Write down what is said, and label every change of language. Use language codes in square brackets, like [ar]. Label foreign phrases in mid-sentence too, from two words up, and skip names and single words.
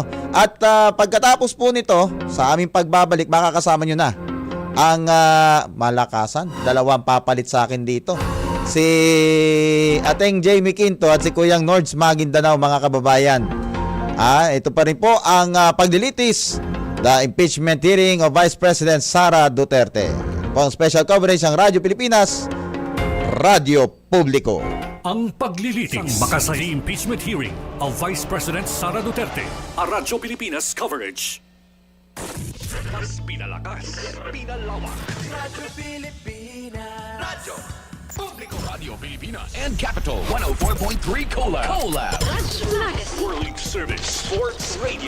[tl] At pagkatapos po nito, sa aming pagbabalik, makakasama nyo na ang malakasan. Dalawang papalit sa akin dito. Si Ateng Jamie Quinto at si Kuyang Nords Maguindanao, mga kababayan. Ito pa rin po ang pagdilitis, [en] the impeachment hearing of Vice President Sara Duterte. [tl] Po ang special coverage ng Radyo Pilipinas, Radyo Publiko. Ang paglilitis, makasay [en] impeachment hearing of Vice President Sara Duterte, a Radyo Pilipinas coverage. [tl] Mas pinalakas, pinalawak. [en] Radyo Pilipinas. Radyo Publico Radio Pilipinas and Capital 104.3 Collab. Whirling Service Sports Radio.